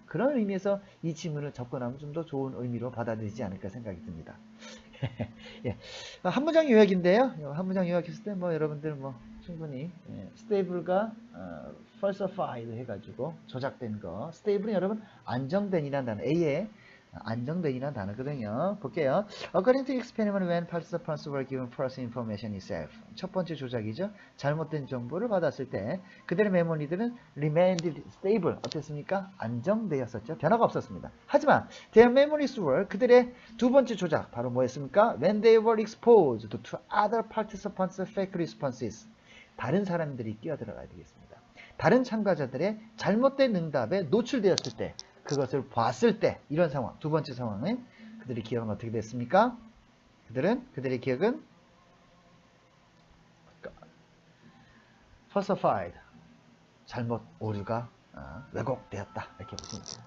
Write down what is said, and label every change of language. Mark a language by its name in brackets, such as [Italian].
[Korean] 그런 의미에서 이 질문을 접근하면 좀 더 좋은 의미로 받아들이지 않을까 생각이 듭니다. 예. 한 문장 요약인데요. 한 문장 요약했을 때 뭐 여러분들 뭐 충분히 스테이블과 falsified 해가지고 조작된 거. 스테이블은 여러분 안정된이라는 단어, A에 안정된이라는 단어거든요. 볼게요. [English] According to experiment, when participants were given false information itself. [Korean] 첫 번째 조작이죠. 잘못된 정보를 받았을 때 그들의 메모리들은 [English] remained stable. [Korean] 어땠습니까? 안정되었었죠. 변화가 없었습니다. 하지만 [English] their memories were, [Korean] 그들의 두 번째 조작 바로 뭐였습니까? [English] When they were exposed to other participants' fake responses. [Korean] 다른 사람들이 끼어들어가야 되겠습니다. 다른 참가자들의 잘못된 응답에 노출되었을 때, 그것을 봤을 때, 이런 상황, 두 번째 상황은 그들의 기억은 어떻게 됐습니까? 그들의 기억은 falsified, 잘못 오류가 왜곡되었다. 이렇게 보시면 돼요.